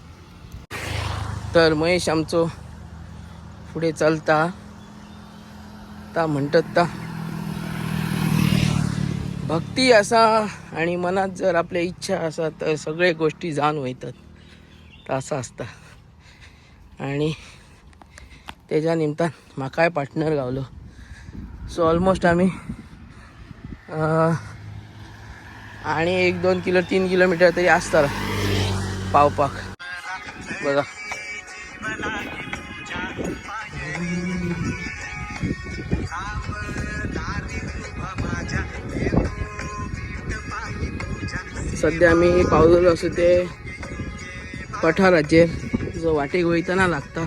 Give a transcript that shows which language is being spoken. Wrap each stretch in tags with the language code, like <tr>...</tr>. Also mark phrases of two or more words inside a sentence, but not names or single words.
<kok>तर महेश आमचो पुढे चलता ता म्हणतात ता भक्ती असा आणि मनात जर आपल्या इच्छा असा तर सगळे गोष्टी जाण वयतात तर असं असता. आणि त्याच्या निमतान म्हाकाय पार्टनर गावलो.</kok> <en>so almost</en> <kok>आम्ही आणि 1-2 किलो 3 किलोमीटर तरी असता पावपाक. बघा सध्या आम्ही पावलेलो असो ते पठाराचेर जो वाटेक वयतना लागता.</kok>